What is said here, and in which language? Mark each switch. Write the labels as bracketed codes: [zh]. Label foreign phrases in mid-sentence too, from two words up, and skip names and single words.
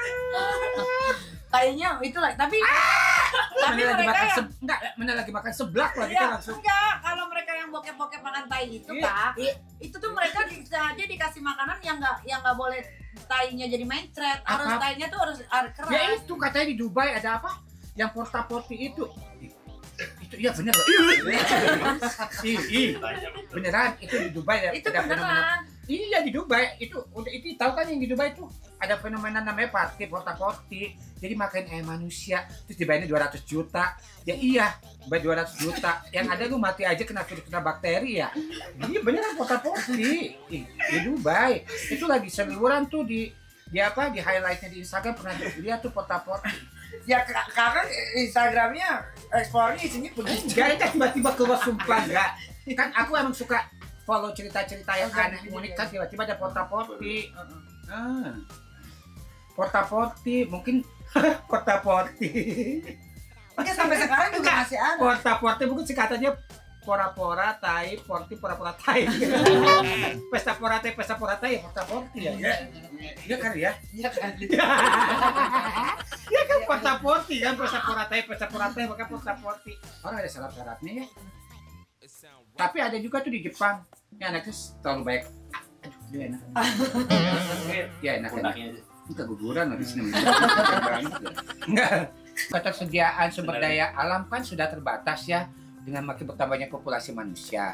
[id] Kayaknya itu lah, tapi mereka yang mana lagi makan seblak lagi ya, kan langsung. enggak, kalau mereka yang bokep-bokep makan tai itu Kak, itu tuh mereka sengaja dikasih makanan yang nggak boleh tainya jadi mencret, harus Apa? tainya tuh harus keras. Ya itu katanya di Dubai ada apa? Yang porta-porti itu iya bener loh. Beneran itu di Dubai Itu ada fenomena. beneran. Iya di Dubai itu udah itu tahu kan yang di Dubai itu ada fenomena namanya porta-porti. Jadi makan manusia terus dibayarnya 200 juta. Ya iya, bayar 200 juta. Yang ada lu mati aja kena bakteri ya. Iya beneran porta-porti. Di Dubai. Itu lagi seliburan tuh di highlightnya di Instagram pernah lihat tuh porta-porti. Ya kakak Instagramnya ekspornya isinya begitu. Gak ada tiba-tiba keluar sumpah enggak. Kan aku emang suka follow cerita-cerita yang aneh unik kan, tiba-tiba ada porta-porti. Porta-porti mungkin Porta-porti. Oke, sampai sekarang juga masih ada. Porta-porti bukan singkatannya pora-pora, tai, porti, pora-pora, tai. Pesta pora tai, porta-porti ya. Iya kan ya? Iya kan? Iya kan porta-porti kan, pesta pora tai, maka porta-porti. Orang ada syarat-syaratnya ya. Tapi ada juga tuh di Jepang. Ini anaknya terlalu baik. Aduh, dia enak. Ya enak. Pundaknya Keguguran di sini. Enggak. Ketersediaan sumber daya alam kan sudah terbatas ya dengan makin bertambahnya populasi manusia.